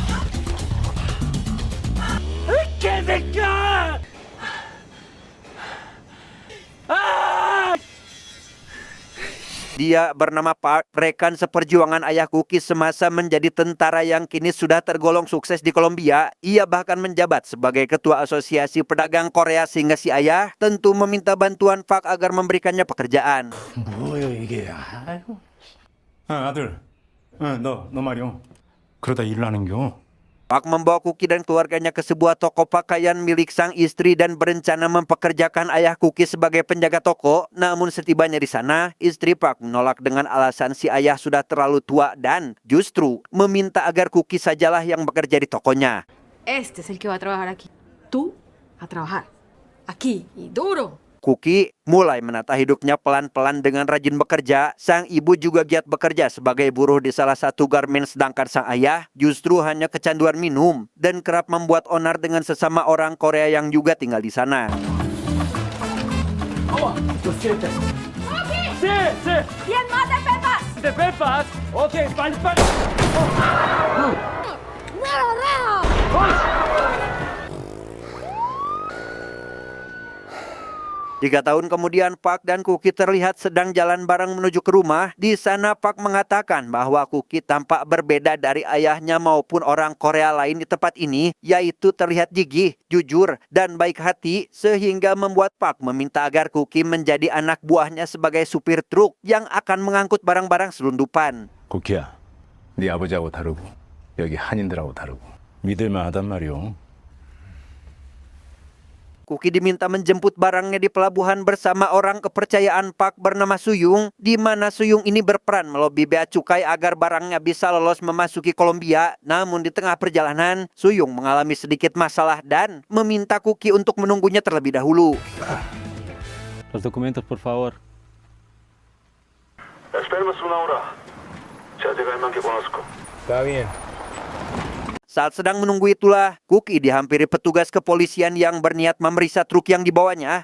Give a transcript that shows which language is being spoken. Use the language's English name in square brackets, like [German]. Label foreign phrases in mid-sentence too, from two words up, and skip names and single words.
[Indonesian] Dia bernama Park, rekan seperjuangan ayah Kuki semasa menjadi tentara yang kini sudah tergolong sukses di Kolombia. Ia bahkan menjabat sebagai ketua asosiasi pedagang Korea sehingga si ayah tentu meminta bantuan Park agar memberikannya pekerjaan. [Korean] 뭐예요 이게? 아이고. 아들, 너 말이요. 그러다 일 나는겨. [Indonesian] Park membawa Kuki dan keluarganya ke sebuah toko pakaian milik sang istri dan berencana mempekerjakan ayah Kuki sebagai penjaga toko. Namun setibanya di sana, istri Park menolak dengan alasan si ayah sudah terlalu tua dan justru meminta agar Kuki sajalah yang bekerja di tokonya. [Spanish] Este es el que va a trabajar aquí. Tú a trabajar. Aquí y duro. [Indonesian] Kuki mulai menata hidupnya pelan-pelan dengan rajin bekerja. Sang ibu juga giat bekerja sebagai buruh di salah satu garmen, sedangkan sang ayah justru hanya kecanduan minum dan kerap membuat onar dengan sesama orang Korea yang juga tinggal di sana. [Spanish] ¿Quién más de Pepas? [Korean] 네, 뺄빠. 오케이, 빨리. [Indonesian] Tiga tahun kemudian, Park dan Kuki terlihat sedang jalan bareng menuju ke rumah. Di sana Park mengatakan bahwa Kuki tampak berbeda dari ayahnya maupun orang Korea lain di tempat ini, yaitu terlihat gigih, jujur, dan baik hati, sehingga membuat Park meminta agar Kuki menjadi anak buahnya sebagai supir truk yang akan mengangkut barang-barang selundupan. [Korean] 쿠키야, 네 아버지하고 다르고 여기 한인들하고 다르고 믿을만 하단 말이오. [Indonesian] Kuki diminta menjemput barangnya di pelabuhan bersama orang kepercayaan Park bernama Suyung, di mana Suyung ini berperan melobi bea cukai agar barangnya bisa lolos memasuki Kolombia. Namun di tengah perjalanan, Suyung mengalami sedikit masalah dan meminta Kuki untuk menunggunya terlebih dahulu. [Spanish] Los documentos, por favor. Esperemos una hora. Ya llega el man que conozco. Está bien. [Indonesian] Saat sedang menunggu itulah, Kuki dihampiri petugas kepolisian yang berniat memeriksa truk yang dibawanya.